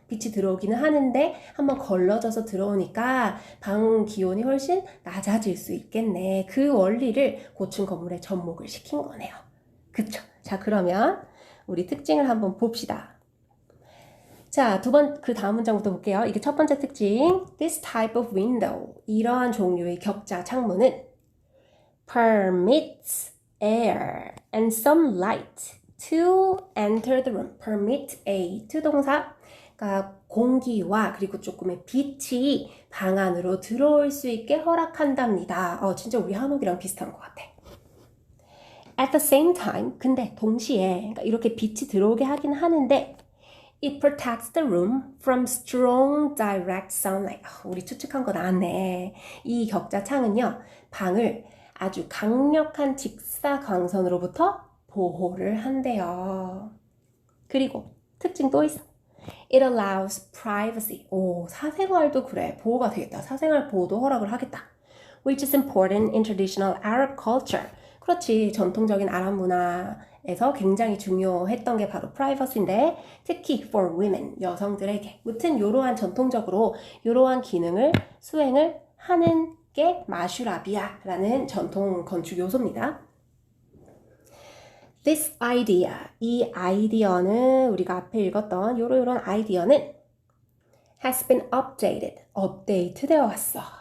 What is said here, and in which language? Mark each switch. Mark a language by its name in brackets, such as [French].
[Korean] 빛이 들어오기는 하는데 한번 걸러져서 들어오니까 방 기온이 훨씬 낮아질 수 있겠네. 그 원리를 고층 건물에 접목을 시킨 거네요. 그쵸? 자, 그러면 우리 특징을 한번 봅시다. 자, 그 다음 문장부터 볼게요. 이게 첫 번째 특징. [English] This type of window. [Korean] 이러한 종류의 격자 창문은 [English] permits air and some light to enter the room. permit A, to 동사. [Korean] 그러니까 공기와 그리고 조금의 빛이 방 안으로 들어올 수 있게 허락한답니다. 진짜 우리 한옥이랑 비슷한 것 같아. [English] At the same time, [Korean] 근데 동시에 그러니까 이렇게 빛이 들어오게 하긴 하는데 [English] It protects the room from strong direct sunlight. [Korean] 우리 추측한 거 나왔네. 이 격자 창은요, 방을 아주 강력한 직사광선으로부터 보호를 한대요. 그리고 특징 또 있어. [English] It allows privacy. [Korean] 사생활도 그래. 보호가 되겠다. 사생활 보호도 허락을 하겠다. [English] Which is important in traditional Arab culture. [Korean] 그렇지. 전통적인 아랍 문화에 에서 굉장히 중요했던 게 바로 privacy인데 특히 [English] for women, [Korean] 여성들에게 무튼 이러한 전통적으로 이러한 기능을 수행을 하는 게 마슈라비아라는 전통 건축 요소입니다. [English] This idea, [Korean] 이 아이디어는 우리가 앞에 읽었던 요런 아이디어는 [English] has been updated, [Korean] 업데이트 되어 왔어.